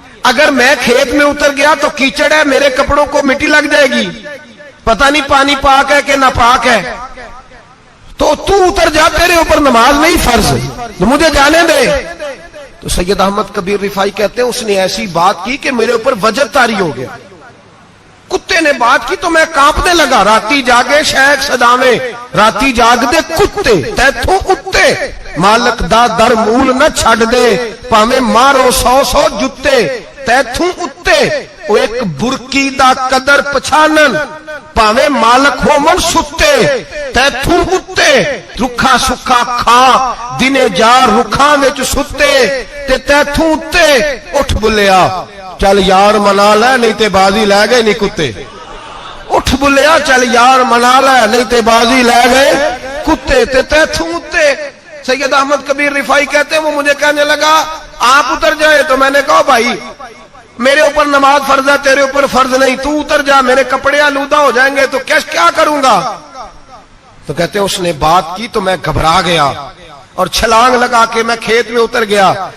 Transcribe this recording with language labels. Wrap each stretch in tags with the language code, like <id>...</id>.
<ur>اگر میں کھیت میں اتر گیا تو کیچڑ ہے, میرے کپڑوں کو مٹی لگ جائے گی, پتہ نہیں پانی پاک ہے کہ ناپاک ہے. تو اتر جا, تیرے اوپر نماز نہیں فرض, تو مجھے جانے دے. تو سید احمد کبیر رفائی کہتے ہیں اس نے ایسی بات کی کہ میرے اوپر وجد طاری ہو گیا. کتے نے بات کی تو میں کانپنے لگا.</ur> <pa>راتی جاگے شیخ صداویں, راتی جاگ دے کتے, تیتھوں اتے مالک دا در مول نہ چھڑ دے, پاویں مارو 100 جتے, تیتھوں اتے او ایک برکی دا قدر پچھانن, پاویں مالک ہو من ستے, تیتھوں اتے رکھا سکھا کھا دنے جار رکھاں وچ ستے, تے تیتھوں اتے اٹھ بلیا چل یار منا لے نہیں تے بازی لے گئے نہیں کتے. اٹھ بلیا چل یار منا لے نہیں تے بازی لے گئے کتے, تے تیتھوں اتے.</pa> <ur>سید احمد کبیر رفائی کہتے ہیں وہ مجھے کہنے لگا آپ اتر جائے. تو میں نے کہا بھائی میرے اوپر نماز فرض ہے, تیرے اوپر فرض نہیں, تو اتر جا, میرے کپڑے آلودہ ہو جائیں گے تو کیا کروں گا. تو کہتے ہیں اس نے بات کی تو میں گھبرا گیا اور چھلانگ لگا کے میں کھیت میں اتر گیا.</ur>